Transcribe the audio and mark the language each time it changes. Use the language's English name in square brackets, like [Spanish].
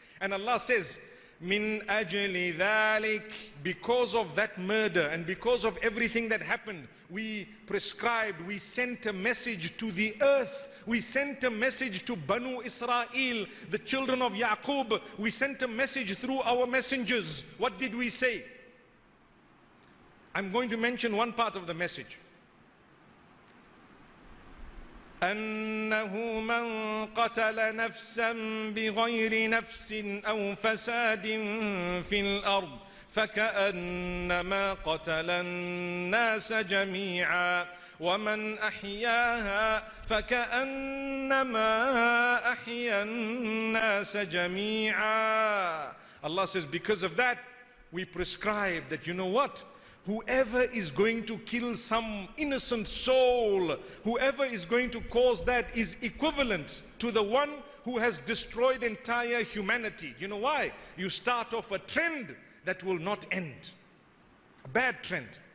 [English] And Allah says, [Arabic] Min ajli dhalik, [English] because of that murder and because of everything that happened, we prescribed, we sent a message to the earth. We sent a message to Banu Israel, the children of Yaqub. We sent a message through our messengers. What did we say? I'm going to mention one part of the message. [Arabic] أنه من قتل نفسا بغير نفس أو فساد في الأرض فكأنما قتل الناس جميعا ومن أحياها فكأنما أحيا الناس جميعا. [English] Allah says, because of that, we prescribe that, you know what? Whoever is going to kill some innocent soul, whoever is going to cause that is equivalent to the one who has destroyed entire humanity. You know why? You start off a trend that will not end. A bad trend.